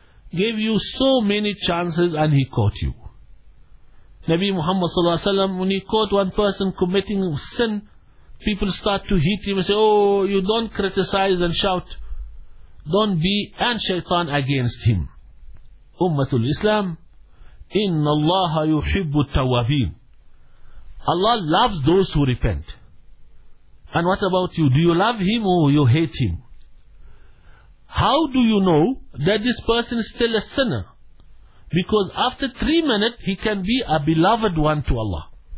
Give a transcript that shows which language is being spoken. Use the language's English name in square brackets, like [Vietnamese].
[English] Gave you so many chances and he caught you. Nabi Muhammad sallallahu alaihi wasallam, when he caught one person committing sin, people start to hit him and say, oh, you don't criticize and shout. Don't be and shaitan against him. [Arabic] Ummatul Islam, إِنَّ اللَّهَ يُحِبُّ التَّوَّابِينَ. [English] Allah loves those who repent. And what about you? Do you love him or you hate him? How do you know that this person is still a sinner? Because after 3 minutes, he can be a beloved one to Allah.